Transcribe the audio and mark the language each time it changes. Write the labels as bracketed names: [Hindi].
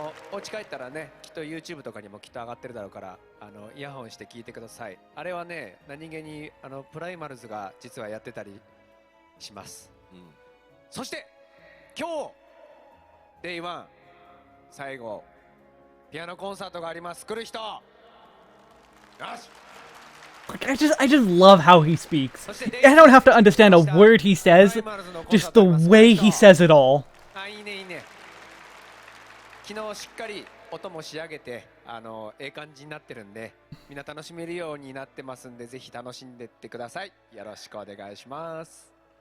[Japanese] お家帰ったらね、きっと YouTube とかにもきっと上がってるだろうから、イヤホンして聞いてください。あれはね、何気にプライマルズが実はやってたりします。そして今日 Day1 最後ピアノコンサートがあります。来る人。よし。 [English] I just love how he speaks. I don't have to understand a word he says, just the way he says it all. [Japanese] いいねいいね。昨日しっかり音も仕上げてええ感じになってるんで、みんな楽しめるようになってますんで、ぜひ楽しんでってください。よろしくお願いします。